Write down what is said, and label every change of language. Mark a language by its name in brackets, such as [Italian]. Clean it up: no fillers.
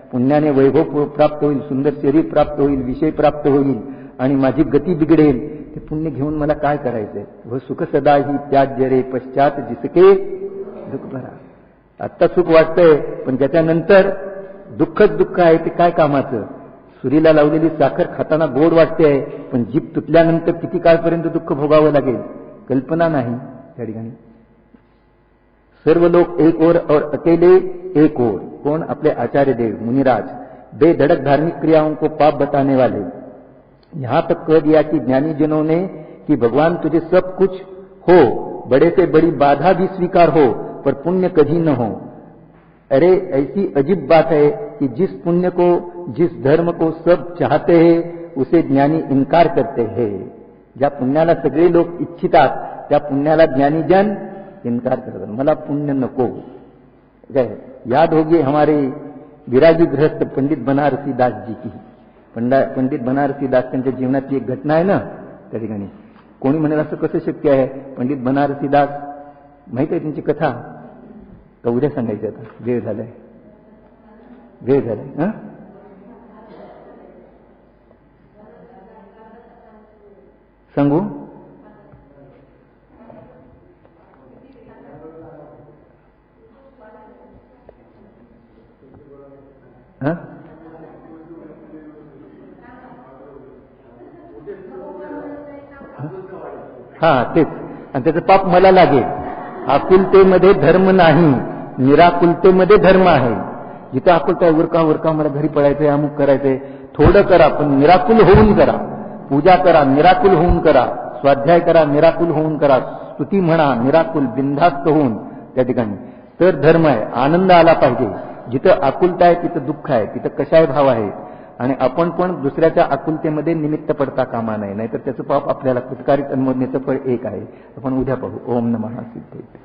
[Marathi] पुण्याने वैभव प्राप्त होईल, सुंदर शरीर प्राप्त होईल, विषय प्राप्त होईल आणि माझी गती बिघडेल, ते पुण्य घेऊन मला काय करायचंय? [Hindi] व सुख सदा ही त्याज्य रे पश्चात जिसके दुःख भरा। [Marathi] आत्ता सुख वाटतंय, पण त्याच्यानंतर दुःखच दुःख आहे, ते काय कामाचं? सुरीला लावलेली साखर खाताना गोड वाटते, पण जीभ तुटल्यानंतर किती काळपर्यंत दुःख भोगावं लागेल, कल्पना नाही त्या ठिकाणी। [Hindi] सर्व लोग एक ओर और अकेले एक ओर। कौन? अपने आचार्य देव मुनिराज, बेधड़क धार्मिक क्रियाओं को पाप बताने वाले। यहां तक कह दिया कि ज्ञानी जनों ने कि भगवान तुझे सब कुछ हो, बड़े से बड़ी बाधा भी स्वीकार हो, पर पुण्य कभी न हो। अरे ऐसी अजीब बात है कि जिस पुण्य को, जिस धर्म को सब चाहते हैं, उसे ज्ञानी इनकार करते हैं। [Marathi] ज्या पुण्याला सगळे लोक इच्छितात, त्या पुण्याला ज्ञानीजन इनकार करतात। मला पुण्य नको। [Hindi] याद होगी हमारे विरागी गृहस्थ पंडित बनारसी दास जी की। [Marathi] पंडित बनारसी दास त्यांच्या जीवनातली एक घटना आहे ना त्या ठिकाणी। कोणी म्हणेल असं कसं शक्य आहे? पंडित बनारसी दास, माहिती आहे त्यांची कथा का उद्या सांगायची? आता वेळ झालाय, वेळ झालाय। सांगू? हा तेच, आणि त्याचं पाप मला लागेल। आकुलतेमध्ये धर्म नाही, निराकुलतेमध्ये धर्म आहे। जिथं आकुलता उरका उरका मला घरी पडायचंय, अमुक करायचंय, थोडं करा पण निराकुल होऊन करा। पूजा करा, निराकुल होऊन करा। स्वाध्याय करा, निराकुल होऊन करा। स्तुती म्हणा, निराकुल बिनधास्त होऊन त्या ठिकाणी, तर धर्म आहे। आनंद आला पाहिजे। जिथं आकुलता आहे तिथं दुःख आहे, तिथं कशाय भाव आहे। आणि आपण पण दुसऱ्याच्या आकुलतेमध्ये निमित्त पडता कामा नये, नाहीतर त्याचं पाप आपल्याला कुटकारित अनुमोदनेचं फळ एक आहे। आपण उद्या पाहू। ओम नमः सिद्धे।